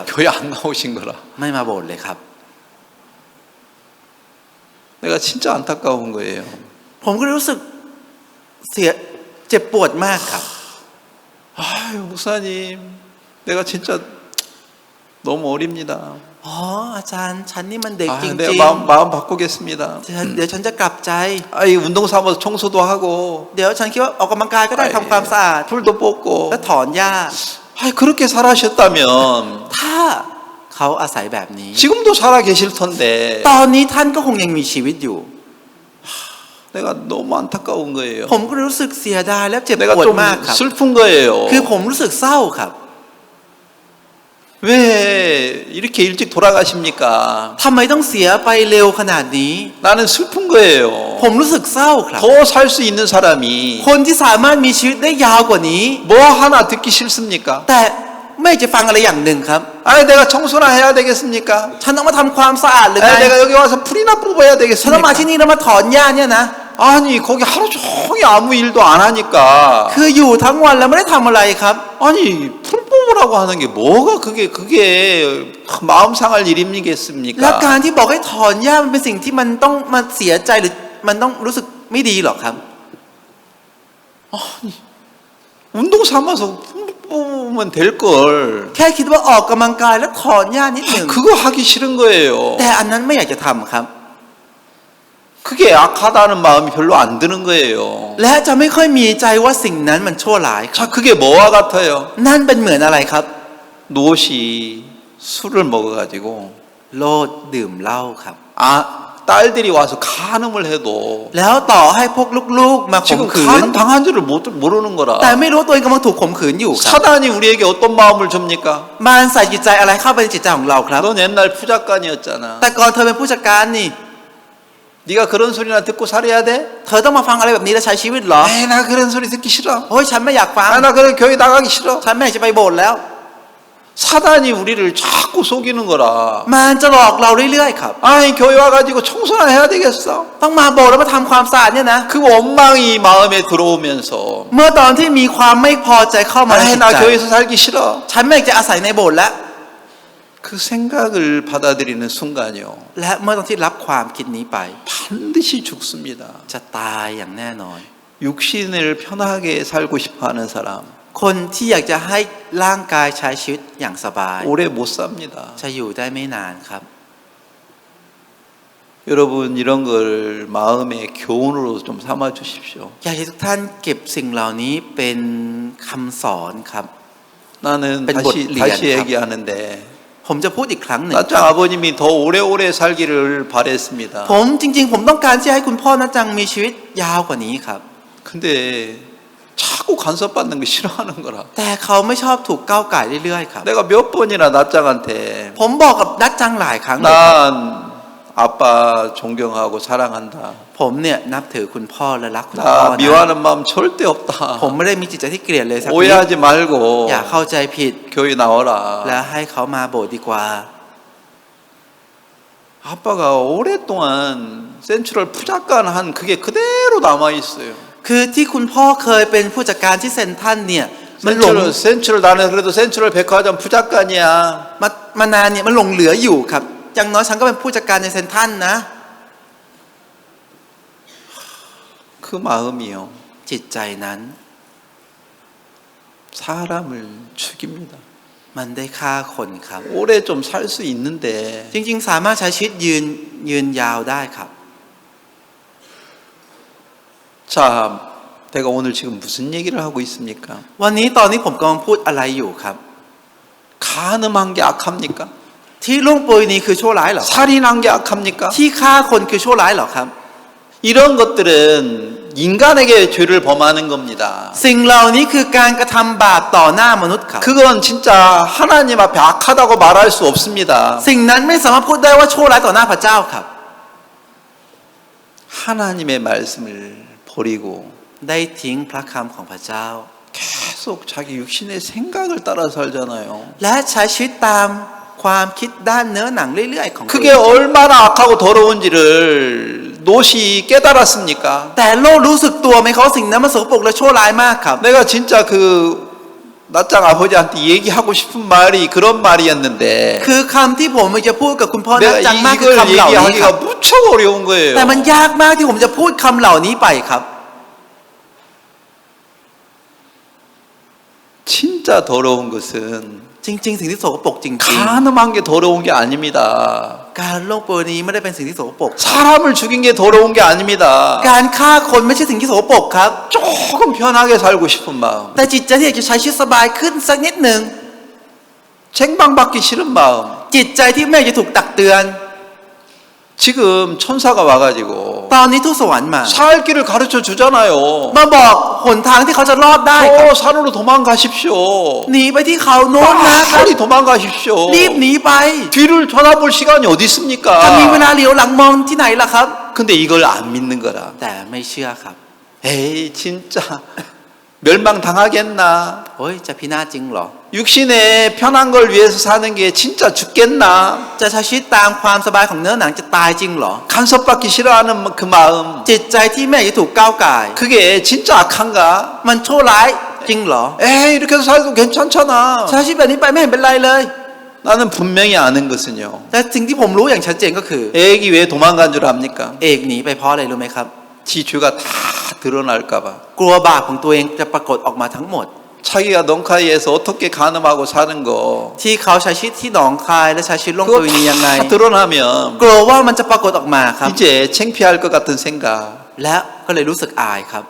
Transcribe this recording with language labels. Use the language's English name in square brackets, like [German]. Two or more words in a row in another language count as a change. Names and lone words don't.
[Korean] 교회 안 나오신 거라. [Thai] ไม่มาโบสถ์เลยครับ [Korean] 내가 진짜 안타까운 거예요. [Thai] ผมก็รู้สึกเจ็บปวดมากครับ [Korean] 아유 목사님 내가 진짜 너무 어립니다. [Thai] อ๋ออาจารย์ฉันนี่มันเด็ก [Korean] 아, [Thai] จริง [Korean] 내가 마음 바꾸겠습니다. [Thai] ๆเดี๋ยวฉันจะกลับใจ [Korean] 아이 운동 삼아서 청소도 하고 [Thai] เดี๋ยวฉันคิดว่าออกกำลังกายก็ได้ทำความสะอาด [Korean] 풀도 뽑고 [Thai] และถอนหญ้า [Korean] 아이 그렇게 살아셨다면 [Thai] ถ้าเขาอาศัยแบบนี้ [Korean] 지금도 살아 계실 텐데 [Thai] ตอนนี้ท่านก็คงยังมีชีวิตอยู่ [Korean] 내가 너무 안타까운 거예요. [Thai] ผมก็รู้สึกเสียดายและเจ็บ [Korean] 내가 [Thai] ปวด [Korean] 좀 [Thai] มากครับ [Korean] 슬픈 거예요. [Thai] คือผมรู้สึกเศร้าครับ [Korean] 왜 이렇게 일찍 돌아가십니까? [Thai] ทำไมต้องเสียไปเร็วขนาดนี้ [Korean] 나는 슬픈 거예요. [Thai] ผมรู้สึกเศร้าครับ [Korean] 더 살 수 있는 사람이 [Thai] คนที่สามารถมีชีวิตได้ยาวกว่านี้ [Korean] 뭐 하나 듣기 싫습니까? [Thai] แต่ไม่จะฟังอะไรอย่างหนึ่งครับ [Korean] 아니 내가 청소나 해야 되겠습니까? [Thai] ฉันต้องมาทำความสะอาดหรือไง [Korean] 아니 내가 여기 와서 풀이나 뽑아야 [Thai] ฉันต้องมา [Korean] 되겠습니까? [Thai] ที่นี่แล้วมาถอนหญ้าเนี่ยนะ [Korean] 아니 거기 하루 종일 아무 일도 안 하니까 [Thai] คืออยู่ทั้งวันแล้วไม่ได้ทำอะไรครับ [Korean] 아니 풀 뽑으라고 하는 게 뭐가 그게 마음 상할 [Thai] และ [Korean] 일이겠습니까? [Thai] การที่บอกให้ถอนหญ้ามันเป็นสิ่งที่มันต้องมาเสียใจหรือมันต้องรู้สึกไม่ดีหรอกครับ [Korean] 운동 삼아서 풀 뽑으면 될 걸. [Thai] แค่คิดว่าออกกำลังกายแล้วถอนหญ้านิดหนึ่ง [Korean] 그거 하기 싫은 거예요. [Thai] แต่อันนั้นไม่อยากจะทำครับ [Korean] 그게 악하다는 마음이 별로 안 드는 거예요. [Thai] และจะไม่ค่อยมีใจว่าสิ่งนั้นมันชั่วร้ายครับ [Korean] 자, 그게 뭐와 같아요? [Thai] นั่นเป็นเหมือนอะไรครับ [Korean] 노시 술을 먹어가지고 [Thai] โลดดื่มเหล้าครับ [Korean] 딸들이 와서 간음을 해도 [Thai] แล้วต่อให้พวกลูกๆมาข่ม [Korean] 지금 [Thai] ขืน [Korean] 간음 당한 줄을 모르는 [Thai] แต่ [Korean] 거라. [Thai] ไม่รู้ตัวเองกำลังถูกข่มขืนอยู่ครับ [Korean] 사단이 우리에게 어떤 마음을 줍니까? [Thai] มารใส่จิตใจอะไรเข้าไปในจิตใจของเราครับ [Korean] 넌 옛날 푸작간이었잖아. [Thai] แต่ก่อนเธอเป็นผู้จัดการนี่ [Korean] 네가 그런 소리나 듣고 살아야 돼? [Thai] เธอต้องมาฟังอะไรแบบนี้แล้วใช้ชีวิตเหรอ [Korean] 에이, 나 그런 소리 듣기 싫어. [Thai] โอ้ยฉันไม่อยากฟัง [Korean] 나 그런 교회 나가기 싫어. [Thai] ฉันไม่อยากจะไปโบสถ์แล้ว [Korean] 사단이 우리를 자꾸 속이는 거라. [Thai] มารจะหลอกเราเรื่อยๆครับ [Korean] 아니 교회 와가지고 청소나 해야 되겠어. [Thai] ต้องมาโบสถ์แล้วมาทำความสะอาดเนี่ยนะ [Korean] 그 원망이 마음에 들어오면서 [Thai] เมื่อตอนที่มีความไม่พอใจเข้ามาใน [Korean] 아이 [Thai] จิต [Korean] 나 [Thai] ใจ [Korean] 교회에서 살기 싫어. [Thai] ฉันไม่อยากจะอาศัยในโบสถ์แล้ว [Korean] 그 생각을 받아들이는 순간이요. [Thai] และเมื่อตอนที่รับความคิดนี้ไป [Korean] 반드시 죽습니다. [Thai] จะตายอย่างแน่นอน [Korean] 육신을 편하게 살고 싶어하는 사람 [Thai] คนที่อยากจะให้ร่างกายใช้ชีวิตอย่างสบาย [Korean] 오래 못 삽니다. [Thai] จะอยู่ได้ไม่นานครับ [Korean] 여러분 이런 걸 마음의 교훈으로 좀 삼아 주십시오. [Thai] อยากให้ทุกท่านเก็บสิ่งเหล่านี้เป็นคำสอนครับ [Korean] 나는 [Thai] เป็นบทเรียน [Korean] 다시 얘기하는데 [Thai] ผมจะพูดอีกครั้งหนึ่ง [Korean] 나짱 아버님이 더 오래오래 살기를 바랬습니다. [Thai] ผมจริงๆ ผมต้องการที่ให้คุณพ่อนะจังมีชีวิตยาวกว่านี้ครับ [Korean] 근데 자꾸 간섭받는 거 싫어하는 거라. [Thai] แต่เขาไม่ชอบถูกก้าวไก่เรื่อยๆครับ [Korean] 내가 몇 번이나 나짱한테 [Thai] ผมบอกกับนักจังหลายครั้งเลย [Korean] 난 아빠 존경하고 사랑한다. [Thai] ผมเนี่ยนับถือคุณพ่อและรักคุณพ่อ [Korean] 나 [Thai] นะ [Korean] 미워하는 마음 절대 [Thai] ผม [Korean] 없다. [Thai] ไม่ได้มีจิตใจที่เกลียดเลยสักนิด [Korean] 오해하지 말고 [Thai] อย่าเข้าใจผิด [Korean] 교회 나와라. [Thai] และให้เขามาโบสถ์ดีกว่า [Korean] 아빠가 오랫동안 센트럴 푸작간 한 그게 그대로 남아 있어요. [Thai] คือที่คุณพ่อเคยเป็นผู้จัดการที่เซ็นทรัลเนี่ยมันหลง [Korean] 센트럴 나는 그래도 센트럴 백화점 푸작간이야. [Thai] มานานเนี่ยมันหลงเหลืออยู่ครับอย่างน้อยฉันก็เป็นผู้จัดการในเซ็นทรัลนะ [Korean] 그 마음이요. [Thai] จิตใจนั้น [Korean] 사람을 죽입니다. [Thai] มันได้ฆ่าคนครับ [Korean] 오래 좀 살 수 있는데 [Thai] จริงๆสามารถใช้ชีวิตยืนยาวได้ครับ [Korean] 자, 내가 오늘 지금 무슨 얘기를 하고 있습니까? [Thai] วันนี้ตอนนี้ผมกำลังพูดอะไรอยู่ครับ [Korean] 간음한 게 악합니까? [Thai] ที่ล่วงโปรยนี้คือชั่วร้ายเหรอครับ [Korean] 살인한 게 악합니까? [Thai] ที่ฆ่าคนคือชั่วร้ายเหรอครับ [Korean] 이런 것들은 인간에게 죄를 범하는 겁니다. [Thai] สิ่งเหล่านี้คือการกระทำบาปต่อหน้ามนุษย์ครับ [Korean] 그건 진짜 하나님 앞에 악하다고 말할 수 없습니다. [Thai] สิ่งนั้นไม่สามารถพูดได้ว่าชั่วร้ายต่อหน้าพระเจ้าครับ [Korean] 하나님의 말씀을 버리고 [Thai] ได้ทิ้งพระคำของพระเจ้า [Korean] 계속 자기 육신의 생각을 따라 살잖아요. [Thai] และใช้ชีวิตตามความคิดด้านเนื้อหนังเรื่อยๆของตัว [Korean] 그게 [Thai] เอง [Korean] 얼마나 악하고 더러운지를 노시 깨달았습니까? [Thai] แต่โลกรู้สึกตัวไหมเขาสิ่งนั้นมันสกปรกและชั่วร้ายมากครับ [Korean] 내가 진짜 그 나짱 아버지한테 얘기하고 싶은 말이 그런 말이었는데 [Thai] คือคำที่ผมจะพูดกับคุณพ่อนัก [Korean] 내가 [Thai] จังมากคือ [Korean] 이걸 [Thai] คำเหล่านี้ครับ [Korean] 얘기하기가 무척 어려운 거예요. [Thai] แต่มันยากมากที่ผมจะพูดคำเหล่านี้ไปครับ [Korean] 진짜 더러운 것은 [Thai] จริงๆสิ่งที่โสโครกจริง [Korean] 간음한 게 더러운 게 아닙니다. [Thai] ๆการล่วงโปรยนี้ไม่ได้เป็นสิ่งที่โสโครก [Korean] 사람을 죽인 게 더러운 게 아닙니다. [Thai] การฆ่าคนไม่ใช่สิ่งที่โสโครกครับ [Korean] 조금 편하게 살고 싶은 마음, [Thai] แต่จิตใจที่อยากจะใช้ชีวิตสบายขึ้นสักนิดหนึ่ง [Korean] 쟁방받기 싫은 마음. [Thai] จิตใจที่ไม่อยากจะถูกตักเตือน [Korean] 지금 천사가 와가지고 [Thai] ตอนนี้ทูตสวรรค์มา [Korean] 살 길을 가르쳐 주잖아요. [Thai] มาบอกหนทางที่เขาจะรอดได้ครับ [Korean] 산으로 도망가십시오. [Thai] หนีไปที่เขาโน้นนะครับ [Korean] 빨리 도망가십시오. [Thai] รีบหนีไป [Korean] 뒤를 돌아볼 시간이 어디 [Thai] ถ้ามีเว [Korean] 있습니까? [Thai] ลาเหลียวหลังมองที่ไหนล่ะครับ [Korean] 근데 이걸 안 믿는 거라. [Thai] แต่ไม่เชื่อครับ [Korean] 에이 진짜 멸망 당하겠나? [Thai] โอ้ยจะพินาศจริงเหรอ [Korean] 육신의 편한 걸 위해서 사는 게 진짜 죽겠나? [Thai] จะใช้ชีวิตตามความสบายของเนื้อหนังจะตายจริงเหรอ [Korean] 간섭받기 싫어하는 그 마음, [Thai] จิตใจที่ไม่อยากจะถูกก้าวก่าย [Korean] 그게 진짜 악한가? [Thai] มันชั่วร้ายจริงเหรอ [Korean] 에이 이렇게 해서 살도 괜찮잖아. [Thai] ใช้ชีวิตแบบนี้ไปไม่เห็นเป็นไรเลย [Korean] 나는 분명히 아는 것은요. [Thai] แต่สิ่งที่ผมรู้อย่างชัดเจนก็คือ [Korean] 애기 왜 도망간 줄 압니까? [Thai] เอกหนีไปเพราะอะไรรู้ไหมครับ [Korean] 지 죄가 다 드러날까봐. [Thai] กลัวบาปของตัวเองจะปรากฏออกมาทั้งหมด [Korean] 자기가 넝카이에서 어떻게 간음하고 사는 거 [Thai] ที่เขาใช้ชีวิตที่หนองคายและใช้ชีวิตล่วงประเวณียังไง [Korean] 다 드러나면 [Thai] กลัวว่ามันจะปรากฏออกมาครับ [Korean] 이제 창피할 것 같은 생각. [Thai] และก็เลยรู้สึกอายครับ